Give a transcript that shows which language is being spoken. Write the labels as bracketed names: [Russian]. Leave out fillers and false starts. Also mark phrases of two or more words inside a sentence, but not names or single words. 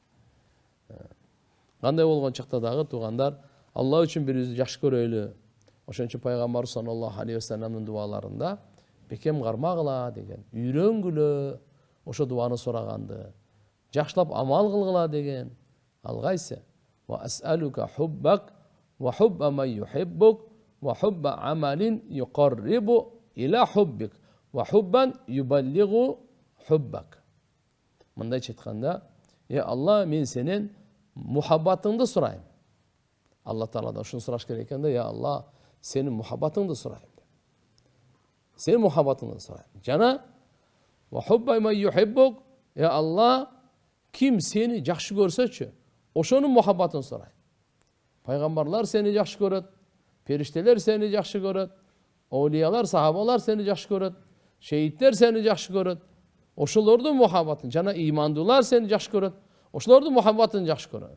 [Kyrgyz] Кандай болгон чакта дагы туугандар, Алла үчүн бирибизди жакшы көрөйлү. Ошон үчүн пайгамбар [Arabic] صلى الله عليه وسلم [Kyrgyz] дуаларында бекем кармагыла деген, үйрөнгүлө ошо дуаны сураганды, жакшылап амал кылгыла деген. Ал кайсы? [Arabic] وأسألك حبك وحب من يحبك وحب عمل يقرب إلى حبك وحبا يبلغ حبك. [Kyrgyz] Мындайча айтканда, Алла, мен сенен мухаббатыңды сурайм. Алла Таалада ушуну сураш керек экен да, Алла, сенин мухаббатыңды сурайм. Сенин мухаббатыңды сурайм. Жана [Arabic] وحب من يحبك, [Kyrgyz] Алла, ким сени жакшы көрсөчү, ошонун мухаббатын сурайм. Пайгамбарлар сени жакшы көрөт, периштелер сени жакшы көрөт, оулиялар, сахабалар сени жакшы көрөт, шейиттер сени жакшы көрөт. Ошолордун мухаббатын, жана имандуулар сени жакшы көрөт, ошолордун мухаббатын жакшы көрөт.